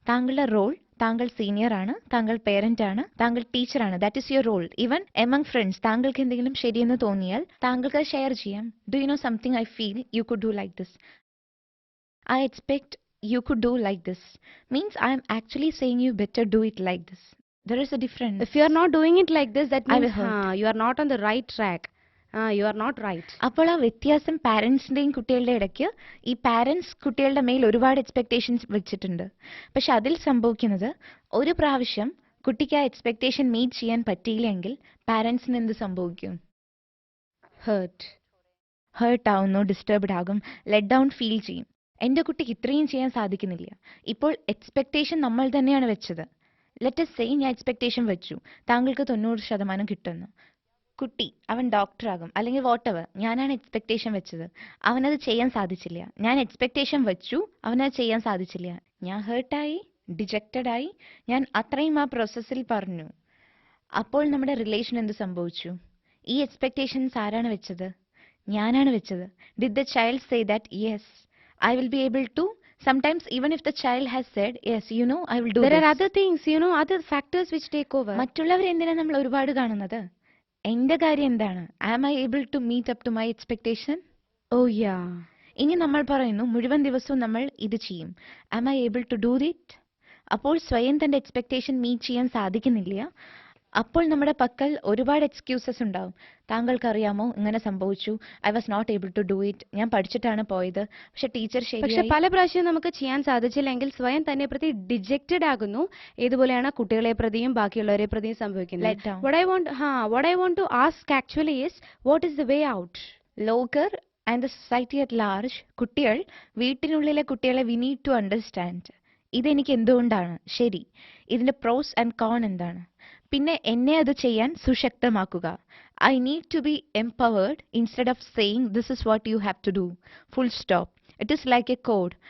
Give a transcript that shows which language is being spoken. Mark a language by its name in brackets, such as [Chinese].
[Malayalam] താങ്കളുടെ റോൾ, താങ്കൾ സീനിയർ ആണ്, താങ്കൾ പേരന്റ് ആണ്, താങ്കൾ ടീച്ചറാണ്. [English] That is your role. [Malayalam] Even among friends താങ്കൾക്ക് എന്തെങ്കിലും ശരിയെന്ന് തോന്നിയാൽ താങ്കൾക്ക് അത് ഷെയർ ചെയ്യാം. [English] Do you know something I feel you could do like this. I expect you could do like this means I am actually saying you better do it like this. There is a difference. If you are not doing it like this, that I will means hurt. you are not on the right track. You are not right. [Malayalam] അപ്പോൾ ആ വ്യത്യാസം പാരന്റ്സിന്റെയും കുട്ടികളുടെ ഇടയ്ക്ക്, ഈ parents കുട്ടികളുടെ മേൽ ഒരുപാട് expectations വെച്ചിട്ടുണ്ട്. പക്ഷെ അതിൽ സംഭവിക്കുന്നത് ഒരു പ്രാവശ്യം കുട്ടിക്ക് ആ എക്സ്പെക്ടേഷൻ മീറ്റ് ചെയ്യാൻ പറ്റിയില്ലെങ്കിൽ പാരന്റ്സിന് എന്ത് സംഭവിക്കും? ഹേർട്ട് ആവുന്നു, ഡിസ്റ്റർബ്ഡ് ആകും, ലെറ്റ് ഡൗൺ ഫീൽ ചെയ്യും. എൻ്റെ കുട്ടിക്ക് ഇത്രയും ചെയ്യാൻ സാധിക്കുന്നില്ല. ഇപ്പോൾ എക്സ്പെക്ടേഷൻ നമ്മൾ തന്നെയാണ് വെച്ചത്. ലെറ്റ് us say ഞാൻ എക്സ്പെക്ടേഷൻ വെച്ചു താങ്കൾക്ക് 90% കിട്ടുന്നു. കുട്ടി അവൻ ഡോക്ടറാകും അല്ലെങ്കിൽ വാട്ടെവർ. ഞാനാണ് എക്സ്പെക്ടേഷൻ വെച്ചത്, അവനത് ചെയ്യാൻ സാധിച്ചില്ല. ഞാൻ എക്സ്പെക്ടേഷൻ വെച്ചു, അവനത് ചെയ്യാൻ സാധിച്ചില്ല. ഞാൻ ഹേർട്ടായി, ഡിജക്റ്റഡ് ആയി, ഞാൻ അത്രയും ആ പ്രോസസ്സിൽ പറഞ്ഞു. അപ്പോൾ നമ്മുടെ റിലേഷൻ എന്ത് സംഭവിച്ചു? ഈ എക്സ്പെക്ടേഷൻസ് ആരാണ് വെച്ചത്? ഞാനാണ് വെച്ചത്. [English] Did the child say that yes I will be able to? Sometimes even if the child has said yes, you know, I will do There this. are other things, other factors which take over. [Malayalam] മറ്റുള്ളവർ എന്തിനാ നമ്മൾ ഒരുപാട് കാണുന്നത്? എന്റെ കാര്യം എന്താണ്? [English] Am I able to meet up to my expectation? Oh yeah. [Malayalam] ഇനി നമ്മൾ പറയുന്നു മുഴുവൻ ദിവസവും നമ്മൾ ഇത് ചെയ്യും. [English] Am I able to do it? [Malayalam] അപ്പോൾ സ്വയം തന്റെ എക്സ്പെക്ടേഷൻ മീറ്റ് ചെയ്യാൻ സാധിക്കുന്നില്ല. അപ്പോൾ നമ്മുടെ പക്കൽ ഒരുപാട് എക്സ്ക്യൂസസ് ഉണ്ടാവും. താങ്കൾക്കറിയാമോ ഇങ്ങനെ സംഭവിച്ചു, [English] I was not able to do it, [Malayalam] ഞാൻ പഠിച്ചിട്ടാണ് പോയത്, പക്ഷെ ടീച്ചർ പക്ഷെ പല പ്രാവശ്യം നമുക്ക് ചെയ്യാൻ സാധിച്ചില്ലെങ്കിൽ സ്വയം തന്നെ പ്രതി ഡിജക്റ്റഡ് ആകുന്നു. ഏതുപോലെയാണ് കുട്ടികളെ പ്രതിയും ബാക്കിയുള്ളവരെ പ്രതിയും സംഭവിക്കുന്നത്. [English] What I want to ask actually is, what is the way out? [Malayalam] Locker and the society at large, കുട്ടികൾ, വീട്ടിനുള്ളിലെ കുട്ടികളെ [English] We need to understand. [Malayalam] ഇതെനിക്ക് എന്തുകൊണ്ടാണ് ശരി, ഇതിന്റെ പ്രോസ് ആൻഡ് കോൺ എന്താണ്. പിന്നെ എന്നെ അത് ചെയ്യാൻ സുശക്തമാക്കുക. [English] I need to be empowered instead of saying this is what you have to do. Full stop. It is like a code.